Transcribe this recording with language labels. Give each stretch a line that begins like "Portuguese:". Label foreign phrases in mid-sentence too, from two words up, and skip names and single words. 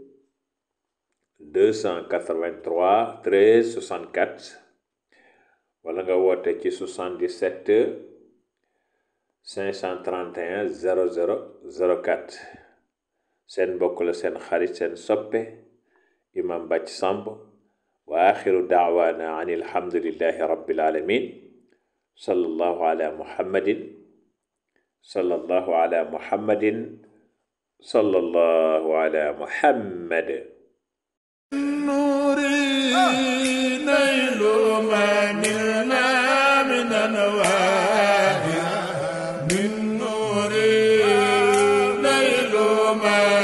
Wolof: 283 13 64 wala nga woote ci 77 531 00 04 seen mbokk la seen xarit seen soppe Imam Bathie Samb
Arabic: وآخر دعوانا أن الحمد لله رب العالمين صلى الله على محمد صلى الله على محمد صلى الله على محمد. نيل ما نلنا من أنوار من نور نيل ما